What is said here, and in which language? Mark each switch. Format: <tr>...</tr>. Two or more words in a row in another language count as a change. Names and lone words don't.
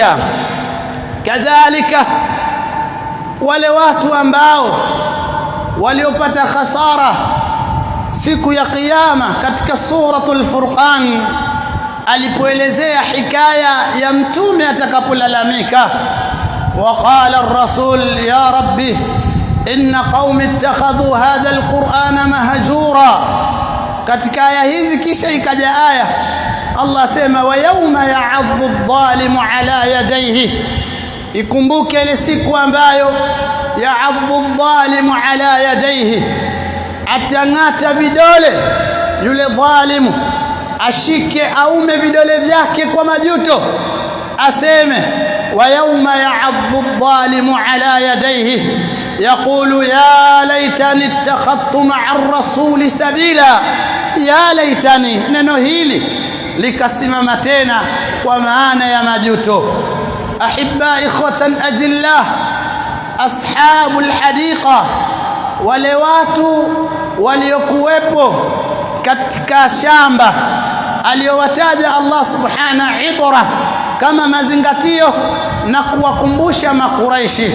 <sw>Kadhalika wale watu ambao waliopata khasara siku ya Kiyama, katika suratul Furqan alipoelezea hikaya ya mtume atakapolalamika,</sw> <ar>وقال الرسول يا رب إن قومي اتخذوا هذا القرآن مهجورا.</ar> <sw>Katika aya hizi kisha ikaja aya Allah sema</sw> <ar>ويوم يعض الظالم على يديه,</ar> <sw>ikumbuke ile siku ambayo</sw> <ar>يعض الظالم على يديه,</ar> <sw>atangata vidole yule dhalimu, ashike aume vidole vyake kwa majuto, aseme</sw> <ar>ويوم يعض الظالم على يديه يقول يا ليتني اتخذت مع الرسول سبيلا يا ليتني.</ar> <sw>Neno hili likasimama tena kwa maana ya majuto.</sw> <ar>أحبة إخوة أجلة أصحاب الحديقة,</ar> <sw>wale watu waliokuwepo katika shamba aliyowataja Allah subhanahu ibra, kama mazingatio na kuwakumbusha makuraishi.</sw>